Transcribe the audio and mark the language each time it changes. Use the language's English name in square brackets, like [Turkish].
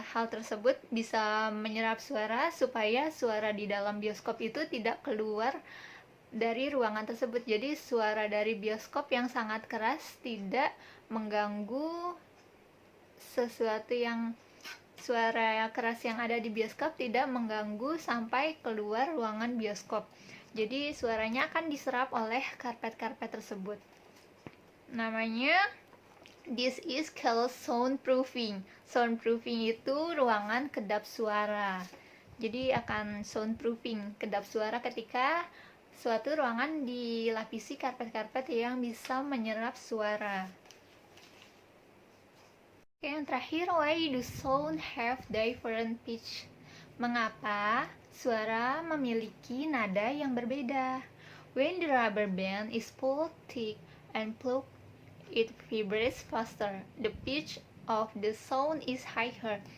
[Indonesian] Hal tersebut bisa menyerap suara supaya suara di dalam bioskop itu tidak keluar dari ruangan tersebut. Jadi suara dari bioskop yang sangat keras tidak mengganggu sesuatu yang suara keras yang ada di bioskop tidak mengganggu sampai keluar ruangan bioskop. Jadi suaranya akan diserap oleh karpet-karpet tersebut. Namanya [English] this is called soundproofing. [Indonesian] Soundproofing itu ruangan kedap suara. Jadi akan soundproofing, kedap suara ketika suatu ruangan dilapisi karpet-karpet yang bisa menyerap suara. Oke, yang terakhir, [English] why do sound have different pitch? [Indonesian] Mengapa suara memiliki nada yang berbeda? [English] When the rubber band is pulled thick and plucked, it vibrates faster. The pitch of the sound is higher.